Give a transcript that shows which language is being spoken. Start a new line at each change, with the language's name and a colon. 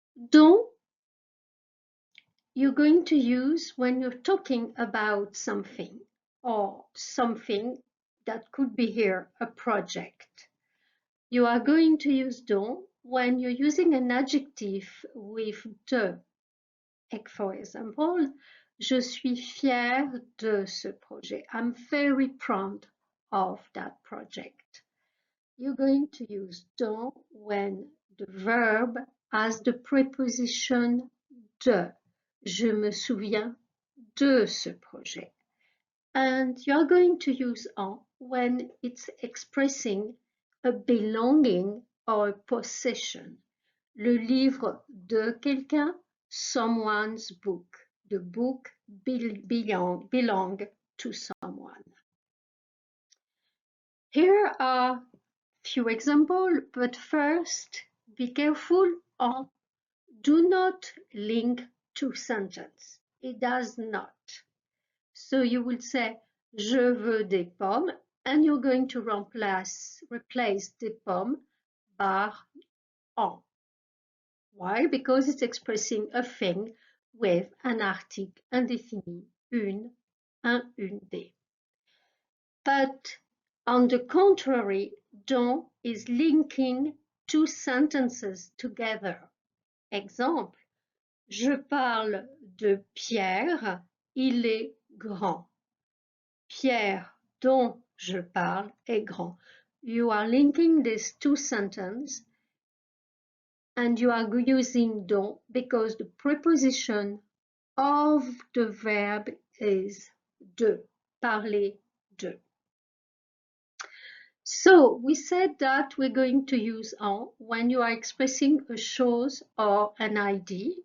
English: Dont you're going to use when you're talking about something or something that could be here a project. You are going to use dont when you're using an adjective with de. Like for example,
French: je suis fière de ce projet.
English: I'm very proud of that project. You're going to use dont when the verb has the preposition de.
French: Je me souviens de ce projet.
English: And you're going to use en when it's expressing a belonging or a possession.
French: Le livre de quelqu'un,
English: someone's book. The book belong to someone. Here are few examples, but first be careful on do not link to sentence. It does not. So you will say
French: je veux des pommes
English: and you're going to replace
French: des pommes par en.
English: Why? Because it's expressing a thing with an
French: article indéfini, une, un, une, des.
English: But on the contrary, dont is linking two sentences together.
French: Exemple, je parle de Pierre, il est grand. Pierre dont je parle est grand.
English: You are linking these two sentences and you are using dont because the preposition of the verb is de,
French: parler de.
English: So we said that we're going to use en when you are expressing a chose or an ID.